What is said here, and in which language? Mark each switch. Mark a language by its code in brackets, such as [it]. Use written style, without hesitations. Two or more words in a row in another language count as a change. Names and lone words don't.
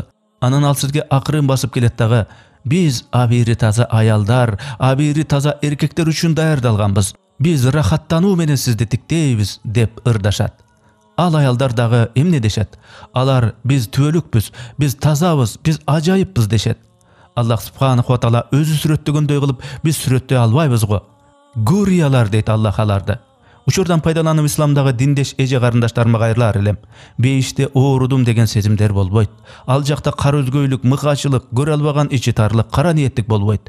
[ky] Анан ал сизге акырын басып келет дагы: биз абийири таза аялдар, абийири таза эркектер үчүн даярдалганбыз. Биз рахаттануу менен сизди тиктейбиз деп ырдашат. Ал аялдар дагы эмне дешет? Алар: биз түбөлүкпүз, биз тазабыз, биз ажайыппыз дешет. Аллах [ar] سبحانه وتعالى [ky] өзү сүрөттөгөндөй кылып, биз сүрөттөй албайбыз го. Гуриялар дейт Аллах аларды. Учурдан пайдаланып исламдагы диндеш эже карындаштарыма кайрылар элем. Бейиште оорудум деген сезимдер болбойт. Ал жакта кара өзгөйлүк, мыкачылык, көрө албаган ичи тарлык, кара ниеттик болбойт.